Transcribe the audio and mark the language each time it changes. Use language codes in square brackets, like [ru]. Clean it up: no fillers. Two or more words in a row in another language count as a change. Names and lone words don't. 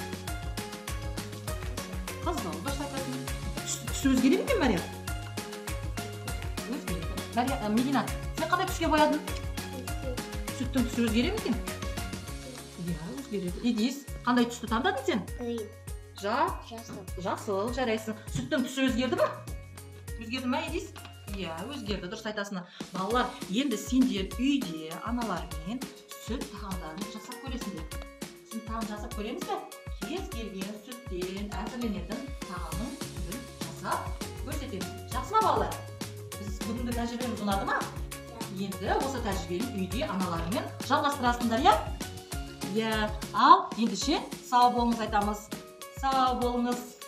[uz] Qizg'al, boshlayapsizmi? Tusi o'zgarmadimi, Meryem? O'zgardi. Meryem, Medina, sen qanday tusga boyading? Sütün tusi o'zgarmadimi? Ya, o'zgardi. Idis, qanday tusni tanlading sen? [kk] Жасыл, жарайсың. [uz] Sütün tusi o'zgardimi? O'zgardimi, Idis? Ya, o'zgardi, [kk] dұрыс айтасың. Балалар, енді сендер үйде аналармен сүт тағамдарын жасап көресіңдер. Сүт тағам жасап көреміз бе? Кез келген сүттен әзірленетін тағамның түрін жасап көрсетеміз. Жақсы ма, балалар? Біз бүгінгі тәжірибеміз ұнады ма? Енді осы тәжірибені үйде аналармен жалғастырасыңдар, я? Я, ал ендеше сау болыңыз айтамыз. Сау болыңыз.